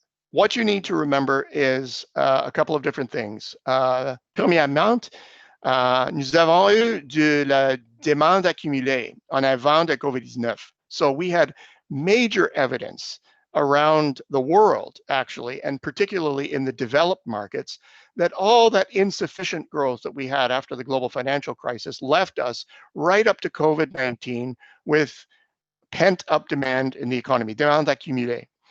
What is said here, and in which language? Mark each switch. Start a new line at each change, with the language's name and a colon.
English: What you need to remember is a couple of different things.
French: Premièrement, nous avons eu de la demande accumulée en avant de COVID-19.
English: So we had major evidence around the world, actually, and particularly in the developed markets, that all that insufficient growth that we had after the global financial crisis left us right up to COVID-19 with pent-up demand in the economy,
French: demande accumulée.